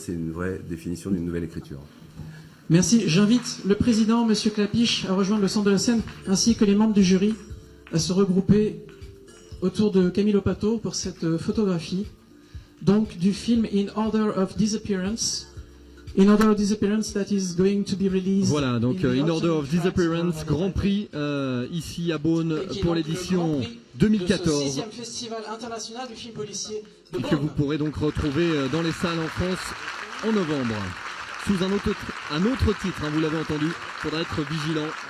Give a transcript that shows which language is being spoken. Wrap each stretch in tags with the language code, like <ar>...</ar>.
<fr>C'est une vraie définition d'une nouvelle écriture. Merci. J'invite le président, Monsieur Clapiche, à rejoindre le centre de la scène, ainsi que les membres du jury, à se regrouper autour de Camille Lopato pour cette photographie, donc du film In Order of Disappearance.</fr> <en>In Order of Disappearance that is going to be released.</en> <fr>Voilà, donc In Order of Disappearance, Grand Prix ici à Beaune pour l'édition 2014. Festival international du film policier de Et que vous pourrez donc retrouver dans les salles en France en novembre. Sous un autre titre, hein, vous l'avez entendu, il faudra être vigilant.</fr>